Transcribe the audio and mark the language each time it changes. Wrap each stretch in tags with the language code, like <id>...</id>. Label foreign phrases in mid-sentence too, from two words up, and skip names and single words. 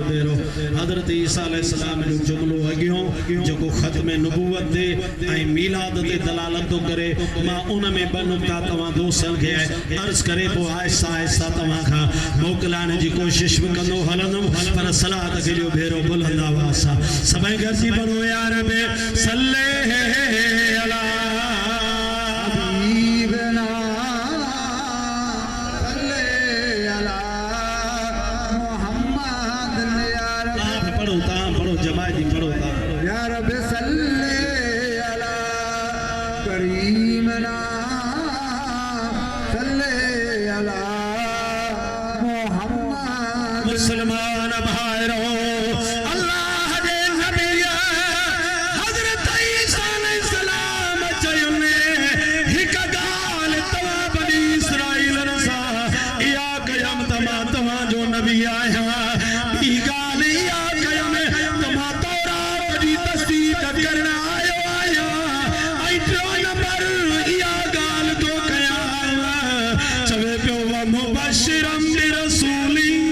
<sd>बेरो हज़रत ईसा अलैहिस्सलाम जो जुमलो अॻियों जेको ख़त्म नबूवत ते ऐं मीलाद ते दलालत थो करे मां उन में ॿ नुक़्ता तव्हां दोस्तनि खे अर्ज़ करे पोइ आहिस्ता आहिस्ता तव्हां खां मोकिलाइण जी कोशिश बि कंदो हलंदुमि पर सलात जो बेरो बुलंद आवाज़ सां सभई गॾिजी पढ़ो यार में</sd> <ar>صل على حبيبنا صل على محمد يا رب</ar> <sd>पढ़ो जमायती पढ़ो</sd> <ar>يا رب صل على كريمنا صل على محمد</ar> <sd>मुसलमान भाइरो अल्लाह जे नबी हज़रत ईसा अलैहिस्सलाम चयुनि हिक ॻाल्हि तव्हां बनी इसराईल सां इहा कयमि त मां तव्हांजो नबी आहियां ॿी ॻाल्हि इहा कयमि त मां तौरात जी तस्दीक़ करण आयो आहियां ऐं टियों नंबर इहा ॻाल्हि थो कयां चवे पियो</sd> <ar>ومبشرا برسول</ar>